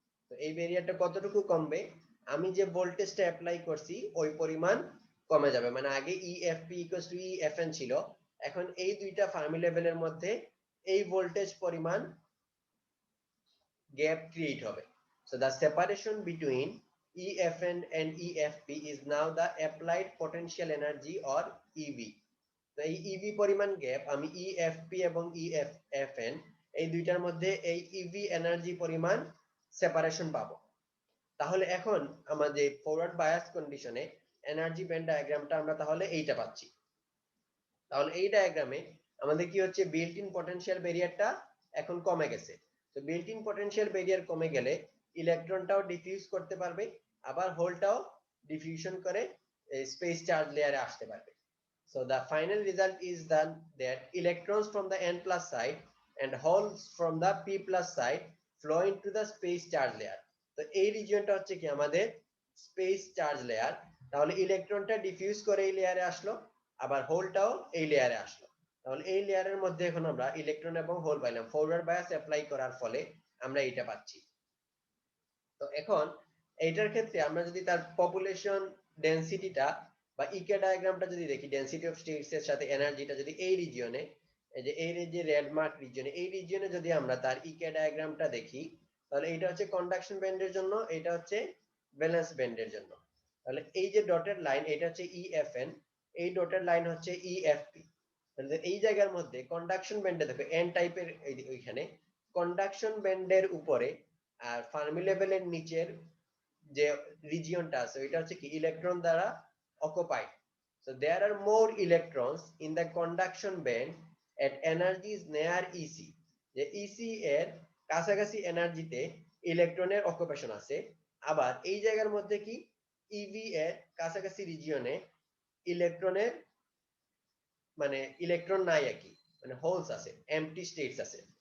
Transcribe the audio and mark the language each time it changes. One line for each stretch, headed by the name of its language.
Bangla: তো এই ব্যারিয়ারটা কতটুকু কমবে? আমি যে ভোল্টেজটা অ্যাপ্লাই করছি ওই পরিমাণ কমে যাবে। মানে আগে ইএফপি ইকুয়ালস টু ইএফএন ছিল, এখন এই দুইটা ফার্মি লেভেলের মধ্যে এই ভোল্টেজ পরিমাণ গ্যাপ ক্রিয়েট হবে।
English: So the separation between EFN and EFP is now the applied potential energy or EV।
Bangla: তো এই ইভি পরিমাণ গ্যাপ আমি ইএফপি এবং ইএফএন এই দুইটার মধ্যে এই ইভি এনার্জি পরিমাণ সেপারেশন পাবো। তাহলে এখন আমাদের ফরওয়ার্ড বায়াস কন্ডিশনে এনার্জি ব্যান্ড ডায়াগ্রামটা আমরা তাহলে এইটা পাচ্ছি। তাহলে এই ডায়াগ্রামে আমাদের কি হচ্ছে, বিল্ট ইন পটেনশিয়াল ব্যারিয়ারটা এখন কমে গেছে। তো বিল্ট ইন পটেনশিয়াল ব্যারিয়ার কমে গেলে ইলেকট্রনটাও ডিফিউজ করতে পারবে, আবার হোলটাও ডিফিউশন করে স্পেস চার্জ লেয়ারে আসতে পারবে।
English: So the final result is that electrons from the n plus side and holes from the p plus side flow into the space charge layer।
Bangla: তো এই রিজিয়নটা হচ্ছে কি আমাদের স্পেস চার্জ লেয়ার। তাহলে ইলেকট্রনটা ডিফিউজ করে এই লেয়ারে আসলো, আবার হোলটাও এই লেয়ারে আসলো। তাহলে এই লেয়ারের মধ্যে এখন আমরা ইলেকট্রন এবং হোল পাইলাম ফরওয়ার্ড বায়াস অ্যাপ্লাই করার ফলে আমরা এটা পাচ্ছি। তো এখন এইটার ক্ষেত্রে আমরা যদি তার পপুলেশন ডেনসিটিটা বা ইকে ডায়াগ্রামটা যদি দেখি, ডেনসিটি অফ স্টেটস এর সাথে এনার্জিটা যদি এই রিজিয়নে, এই যে এই যে রেড মার্ক রিজিয়নে, এই রিজিয়নে যদি আমরা তার ইকে ডায়াগ্রামটা দেখি, তাহলে এটা হচ্ছে কন্ডাকশন ব্যান্ডের জন্য, এটা হচ্ছে ভ্যালেন্স ব্যান্ডের জন্য। তাহলে এই যে ডটেড লাইন এটা হচ্ছে ইএফএন, এই ডটেড লাইন হচ্ছে ইএফপি। তাহলে এই জায়গার মধ্যে কন্ডাকশন ব্যান্ডে দেখো এন টাইপের ওইখানে কন্ডাকশন ব্যান্ডের উপরে আর ফার্মি লেভেলের নিচের যে রিজিয়নটা আছে ওইটা হচ্ছে কি ইলেকট্রন দ্বারা occupied.
English: So there are more electrons in the conduction band at energies near EC.
Bangla: যে EC এর কাছাকাছি এনার্জিতে ইলেকট্রনের অকুপেশন আছে। আবার এই জায়গার মধ্যে কি EV এর কাছাকাছি রিজিয়নে ইলেকট্রনের মানে ইলেকট্রন নাই আর কি, মানে হোলস আছে, এমটি স্টেটস আছে।